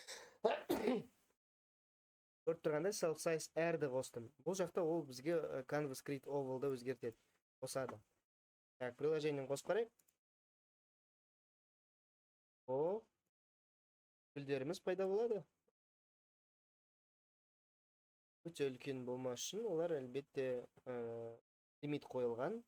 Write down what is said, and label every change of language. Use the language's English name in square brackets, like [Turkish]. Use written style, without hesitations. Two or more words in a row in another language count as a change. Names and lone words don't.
[Kazakh] Көріп тұрғанда [English] self size [Kazakh] әрді қостым. Бұл жақта ол бізге [English] canvas create oval'да [Kazakh] өзгертеді. Қосады. Так, приложениені қосып қарайық. О, гүлдеріміз пайда болады. Өте үлкен болмас үшін олар әлбетте лимит қойылған.